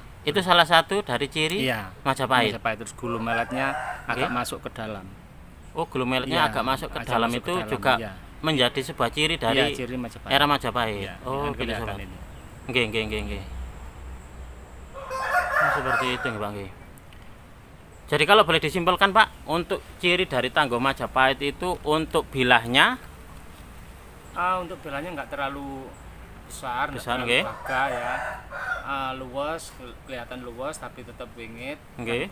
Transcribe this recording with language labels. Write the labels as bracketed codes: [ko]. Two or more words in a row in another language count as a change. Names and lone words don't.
[id] Itu salah satu dari ciri Iya. Majapahit. Terus gulu meletnya agak Oke. masuk ke dalam. Oh, glomelnya Iya, agak masuk ke agak dalam masuk itu ke dalam, juga iya. menjadi sebuah ciri Iya, dari ciri Majapahit. era Majapahit. Iya, Oh, kan gitu kelihatan sobat. ini. Nggih. Oh, seperti itu nggih Pak nggih. Jadi kalau boleh disimpulkan Pak, untuk ciri dari Tangguh Majapahit itu untuk bilahnya Untuk belanya nggak terlalu besar, nggak Besar, terlalu nggih. gagah ya. Luas, kelihatan luas tapi tetap wingit. Nggih.